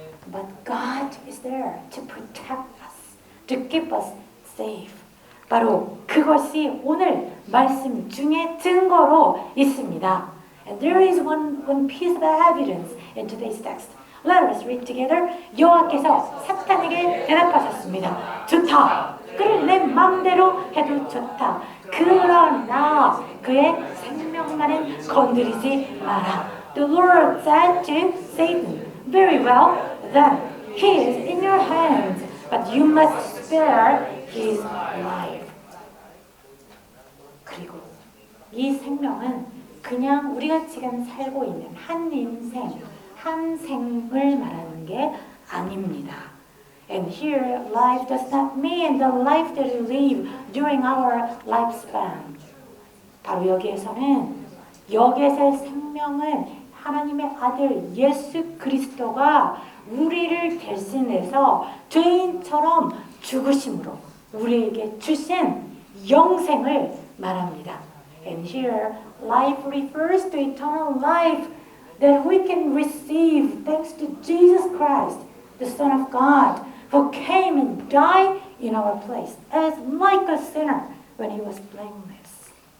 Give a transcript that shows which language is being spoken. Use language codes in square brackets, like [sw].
[en] But God is there to protect us, to keep us safe. [ko] 바로 그것이 오늘 말씀 중에 증거로 있습니다. [en] And there is one piece of evidence in today's text. Let us read together. [ko] 여호와께서 사탄에게 대답하셨습니다. 좋다. 그를 내 마음대로 해도 좋다. 그러나 그의 생명만은 건드리지 마라. [en] The Lord said to Satan, very well, then he is in your hands, but you must spare his life. [ko] 그리고 이 생명은 그냥 우리가 지금 살고 있는 한 인생, 한 생을 말하는 게 아닙니다. [en] And here, life does not mean the life that we live during our lifespan. [ko] 바로 여기에서는 여기에서의 생명은 하나님의 아들 예수 그리스도가 우리를 대신해서 죄인처럼 죽으심으로 우리에게 주신 영생을 말합니다. [en] And here, life refers to eternal life that we can receive thanks to Jesus Christ, the Son of God, who came and died in our place as like a sinner when he was blameless.